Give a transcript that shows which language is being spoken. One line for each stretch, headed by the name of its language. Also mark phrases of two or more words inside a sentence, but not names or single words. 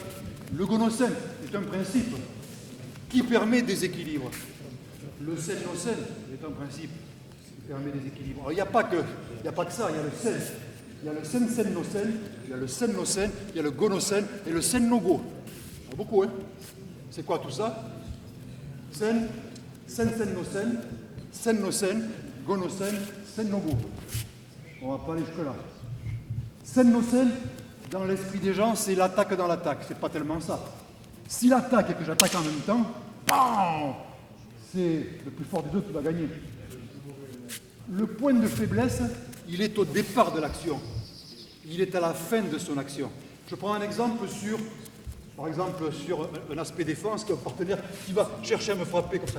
French: Le Gonosen est un principe qui permet des équilibres. Le Sen-no-sen est un principe qui permet des équilibres. Alors, il n'y a pas que ça, il y a le Sen. Il y a le Sen-sen-no-sen, il y a le Sen-no-sen, il y a le Gonosen et le Sen-no-go. Il y en a beaucoup, hein? C'est quoi tout ça? Sen, Sen-sen-no-sen, Sen-no-sen, Gonosen, Sen-no-go. On ne va pas aller jusque-là. Sen-no-sen, dans l'esprit des gens, c'est l'attaque dans l'attaque. C'est pas tellement ça. Si l'attaque et que j'attaque en même temps, bam, c'est le plus fort des deux qui va gagner. Le point de faiblesse, il est au départ de l'action. Il est à la fin de son action. Je prends un exemple sur un aspect défense, qu'un partenaire qui va chercher à me frapper comme ça.